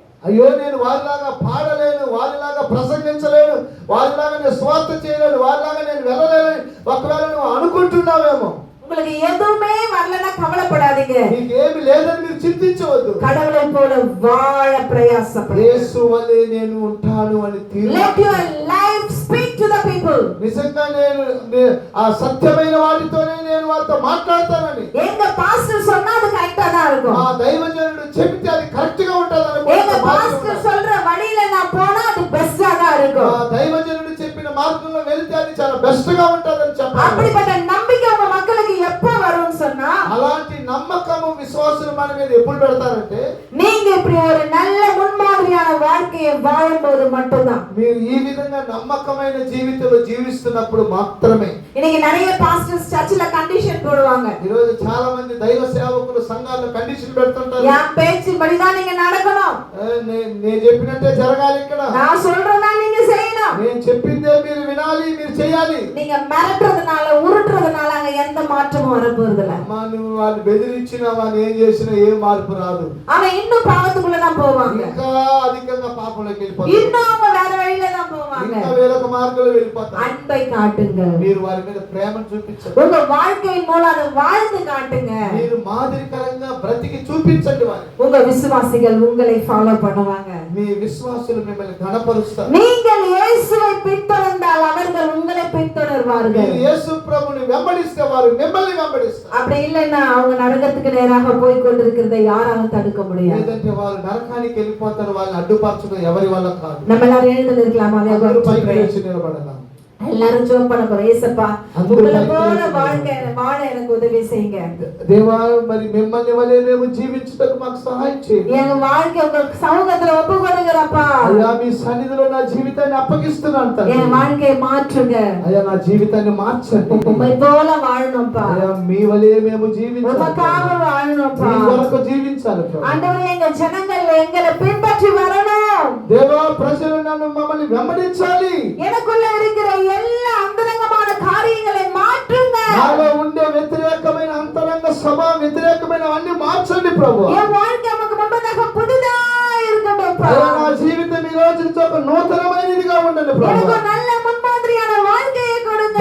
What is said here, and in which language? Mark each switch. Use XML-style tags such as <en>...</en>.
<te>అయ్యో నేను వారిలాగా పాడలేను, వారిలాగా ప్రసంగించలేను, వారిలాగా నేను స్వార్థ చేయలేను, వారిలాగా నేను వెళ్ళలేను ఒకవేళ నువ్వు అనుకుంటున్నావేమో.</te> <ta>உங்களுக்கு எதுவுமே வரலன்னா கவலைப்படாதீங்க.</ta> <te>నీకు ఏమీ లేదని మీరు చింతించవద్దు.</te> <ta>கடவுளை போல வாழ பிரயாசப்படுங்க.</ta> <te>యేసు వలె నేను ఉంటాను అని</te> <en>Let your life speak to the people.</en> <te>నిజంగా నేను ఆ సత్యమైన వాటితోనే నేను వారితో మాట్లాడతానని.</te> <ta>எங்க பாஸ்டர் சொன்னா அது கரெக்ட்டா தான் இருக்கும்.</ta> <te>ఆ దైవజనుడు చెబితే అది కరెక్ట్ గా ఉంటదని</te> <ta>எங்க பாஸ்டர் சொல்ற வழியில நான் போனா அது பெஸ்టா தான் இருக்கும்.</ta> <te>ఆ దైవజనుడు చెప్పిన మార్గంలో వెళ్తే అది చాలా బెస్ట్ గా ఉంటదని చెప్పాలి.</te> <ta>அப்படிப்பட்ட நம்பிக்கை உங்க மக்களுக்கு எப்ப வரும்னு சொன்னா,</ta> <te>అలాంటి నమ్మకము విశ్వాసులు మన మీద ఎప్పుడు పెడతారంటే,</te> <ta>நீங்க இப்படி ஒரு நல்ல முன்மாதிரியான வாழ்க்கையை வாழும்போது மட்டும்தான்.</ta> <te>మీరు ఈ విధంగా నమ్మకమైన జీవితంలో జీవిస్తున్నప్పుడు మాత్రమే.</te> <ta>இன்னைக்கு நிறைய பாஸ்டர்ஸ் சர்ச்சில கண்டிஷன் போடுவாங்க.</ta> <te>ఈ రోజు చాలా మంది దైవ సేవకులు సంఘాల్లో కండిషన్ పెడుతుంటారు.</te> <ta>என் பேச்சின்படி தான் நீங்க நடக்கணும்,</ta> <te>నేను చెప్పినట్టే జరగాలి, ఇక్కడ</te> <ta>நான் சொல்றதா நீங்க செய்யணும்,</ta> <te>నేను చెప్పిందే మీరు వినాలి, మీరు చేయాలి.</te> <ta>நீங்க மிரட்டுறதுனால உருட்டுறதுனாల அங்க எந்த மாற்றமும் வரப்போறது இல்ல.</ta> <te>అమ్మా నువ్వు వాళ్ళు బెదిరించినా వాళ్ళు ఏం చేసినా ఏ మార్పు రాదు.</te> <ta>அவன் இன்னும் பாவத்துக்குள்ள தான் போவாங்க,</ta> <te>ఇంకా అధికంగా పాపంలోకి వెళ్ళిపోతారు,</te> <ta>இன்னும் அவங்க வேற வழியில தான் போவாங்க.</ta> <te>ఇంకా వేరొక మార్గంలో వెళ్ళిపోతారు.</te> <ta>அன்பை காட்டுங்க,</ta> <te>మీరు వారి మీద ప్రేమను చూపించండి.</te> <ta>உங்க வாழ்க்கையின் மூலம் அதை வாழ்ந்து காட்டுங்க.</ta> <te>మీరు మాదిరికరంగా బ్రతికి చూపించండి వారికి.</te> <ta>உங்க விசுவாசிகள் உங்களை ஃபாலோ பண்ணுவாங்க.</ta> <te>మీ విశ్వాసులు మిమ్మల్ని ఘనపరుస్తారు.</te> <ta>நீங்கள் இயேசுவை பின்தொடர்ந்தால் அவர்கள் உங்களை பின்தொடர்வார்கள்.</ta> <te>మీరు యేసు ప్రభుని వెంబడిస్తే వారు మిమ్మల్ని వెంబడిస్తారు.</te> <ta>அப்படி இல்லைன்னா அவங்க நரகத்துக்கு நேராக போய் கொண்டிருக்கிறதை யாராலும் தடுக்க முடியாது.</ta> <te>లేదంటే వారు నరకానికి వెళ్ళిపోతారు. వాళ్ళని అడ్డుపరచడం ఎవరి వల్ల కాదు.</te> <ta>நம்ம எல்லாரும் எழுந்து நிற்கலாமா?</ta> <te>అందరూ పైకి లేచి నిలబడదాం.</te> <ta>எல்லாரும் ஜெபம் பண்ண போறோம். ஏசப்பா, உங்களை போல வாழ்க்கை வாழ எனக்கு உதவி செய்யுங்க.</ta> <te>దేవా మరి మిమ్మల్ని వలె మేము జీవించుటకు మాకు సహాయం చేయండి.</te> <ta>எங்க வாழ்க்கை உங்க சமூகத்துல ஒப்பு கொடுக்கிறப்பா.</ta> <te>అయ్యా మీ సన్నిధిలో నా జీవితాన్ని అప్పగిస్తున్నాను తండ్రి.</te> <ta>என் வாழ்க்கையை மாற்றுங்க.</ta> <te>అయ్యా నా జీవితాన్ని మార్చండి.</te> <ta>உம்மை போல வாழணும்ப்பா.</ta> <te>అయ్యా మీ వలె మేము జీవించాలి.</te> <ta>உமக்காக வாழணும்ப்பா.</ta> <te>మీ కొరకు జీవించాలి ప్రభు.</te> <ta>ஆண்டவரே, எங்க ஜனங்கள் எங்களை பின்பற்றி வரணும்.</ta> <te>దేవా ప్రజలు నన్ను మమ్మల్ని వెంబడించాలి.</te> <ta>எனக்குள்ள இருக்கிற எல்லா அந்தரங்கமான காரியங்களை மாற்றுங்க.</ta> <te>నాలో ఉండే వ్యతిరేకమైన అంతరంగ స్వభావ వ్యతిరేకమైన అన్ని మార్చండి ప్రభు.</te> <ta>என் வாழ்க்கை நமக்கு முன்பதாக புதிதா இருக்கட்டும்ப்பா.</ta> <te>అయ్యా నా జీవితం ఈ రోజు నుంచి ఒక నూతనమైనదిగా ఉండండి ప్రభు.</te> <ta>எனக்கு நல்ல முன்மாதிரியான வாழ்க்கையை கொடுங்க.</ta>